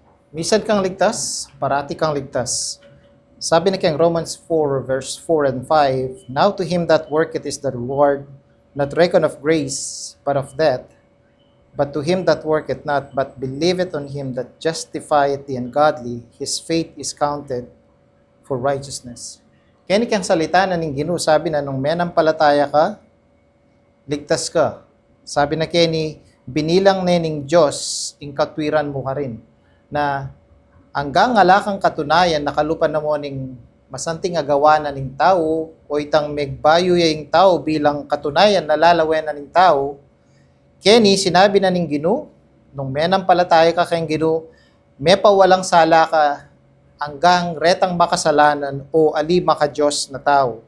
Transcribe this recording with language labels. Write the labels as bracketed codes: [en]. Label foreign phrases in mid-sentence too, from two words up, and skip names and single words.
[pam] Misan kang ligtas, parati kang ligtas. Sabi na kayang [en] Romans 4, verse 4 and 5, Now to him that worketh is the reward, not reckoned of grace, but of debt. But to him that worketh not, but believeth on him that justifieth the ungodly, his faith is counted for righteousness. [pam] Kaya kang salita na ning Ginoo, sabi na nung menampalataya ka, ligtas ka. Sabi na kaya binilang ning Diyos, ing katwiran mo ka rin. Na hanggang alakang katunayan, nakalupan na mo ning masanting agawa na ning tao, o itang megbayo yung tao bilang katunayan na lalawen na ning tao, Kenny, sinabi na ning Ginoo, nung menampalataya ka kayong Ginoo, may pawalang sala ka hanggang retang makasalanan o ali maka Diyos na tao.